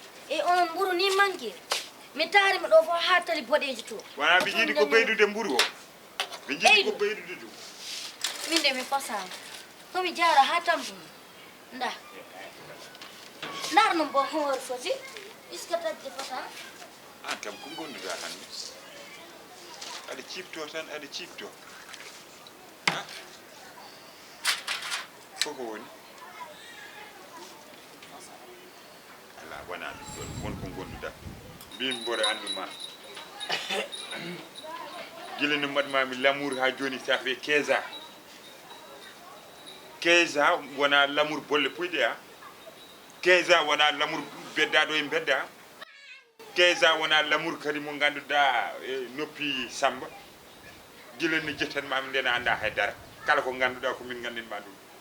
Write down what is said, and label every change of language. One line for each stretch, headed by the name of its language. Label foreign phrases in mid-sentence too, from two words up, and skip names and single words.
Fula: E on mburu ni manki. Mi taari mi ɗo fo ha tali boɗeji to. Wona ɓe jiiɗi ko ɓeydude mburu o. Ɓe jiiɗi ko Ɓeydu. ɓeydude ɗum. Min de mi fasama. Ko mi jara ha tampi. Nda. Ndar non bo hoore foti.
French: Est-ce que
Fula: tadde fota? An kam ko gonduɗa tan ni? Aɗa cifto tan, aɗa cifto. Ha? Fo ko woni? Ala, wona ɗum ɗon, won ko gonduɗa. Mbimi mboɗo andu ma. Gila no mbaɗmami lamour ha joni,
French: ça fait quinze ans. Quinze ans
Fula: wona lamour bolle puyɗe, a.
French: Quinze ans
Fula: wona lamour beddaɗo e bedda.
French: Quinze ans
Fula: wona lamour kadi mo ganduɗa e noppi Samba. Gila no jettanmami nde, a anda haydara. Kala ko ganduɗa ko min gandinma ɗum.